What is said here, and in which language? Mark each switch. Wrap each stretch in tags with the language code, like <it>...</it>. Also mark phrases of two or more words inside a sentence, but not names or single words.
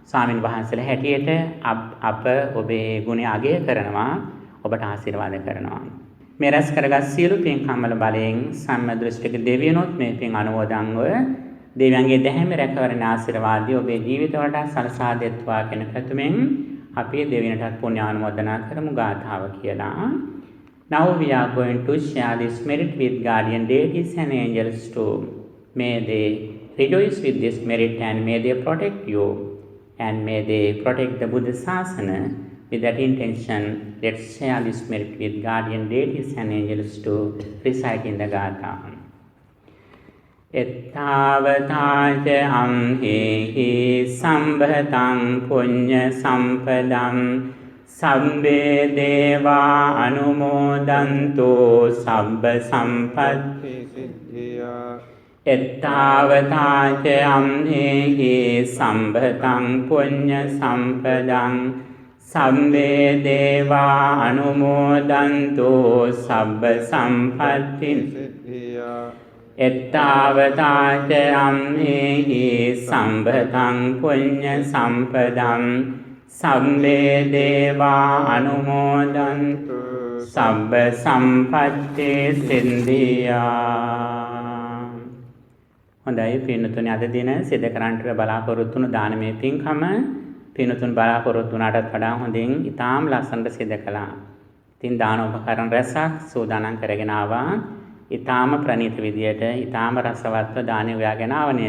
<si>ස්වාමින් වහන්සේලා හැටියට අප ඔබේ ගුණ අගය කරනවා ඔබට ආශිර්වාද කරනවා. මේ රැස් කරගත් සියලු පින්කම් වල බලයෙන් සම්මදෘෂ්ටික දෙවියනොත් මේ පින් අනුමෝදන්ව දෙවියන්ගේ දැහැමි රැකවරණ ආශිර්වාදය ඔබේ ජීවිත වලට සලසා දෙත්වා කියන පැතුමෙන් අපි දෙවියන්ටත් පුණ්‍ය ආනුමෝදනා කරමු ගාථාව කියලා.</si> <en>Now we are going to share this merit with guardian deities and angels too. May they rejoice with this merit and may they protect you and may they protect the Buddha Sasana. With that intention, let's share this merit with guardian deities and angels to recite in the Gatha.</en> <pi>𝒮𝓾𝒾 ℒ𝒶𝓃 punya sampadam sabbe deva anumodantu sabba sampatti siddhiya 𝒮𝓾𝒾 punya sampadam sabbe deva anumodantu sabba sampatti siddhiya 𝒮𝓾𝒾 punya sampadam sabbe deva anumodantu sabba sampatti siddhiya.</pi> <si>හොඳයි පින්නතුනි, අද දින සිද්ධ කරන්නට බලාපොරොත්තු වුණු දානමය පින්කම පින්නතුන් බලාපොරොත්තු වුණාටත් වඩා හොඳින් ඉතාම ලස්සනට සිද්ධ කළා. ඉතින් දාන උපකරණ රැසක් සූදානම් කරගෙන ආවා. ඉතාම ප්‍රණීත විදියට ඉතාම රසවත්ව දානෙ උයාගෙන ආව නේද?</si>